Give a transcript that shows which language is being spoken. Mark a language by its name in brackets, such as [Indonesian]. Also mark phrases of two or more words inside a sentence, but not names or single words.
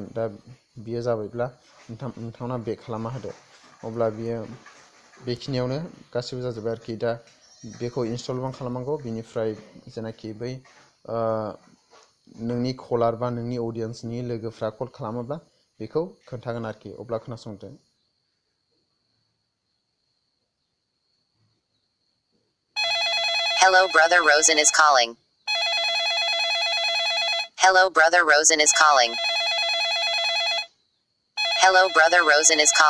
[Bodo] दा बियो जाबायब्ला नोंथांमोना बेक खालामना होदो। अब्ला बियो बेखिनियावनो गासिबो जाजोब्बाय आरोखि। दा बेखौ इनस्टलबो खालामनांगौ। बिनिफ्राय जेनाखि बै नोंनि कलार बा नोंनि अडियेन्सनि लोगोफ्रा कल खालामोब्ला बेखौ खोन्थागोन आरोखि। अब्ला खोनासंदो। [English] Hello brother Rosen is calling. Hello brother Rosen is calling. Hello brother Rosen is calling.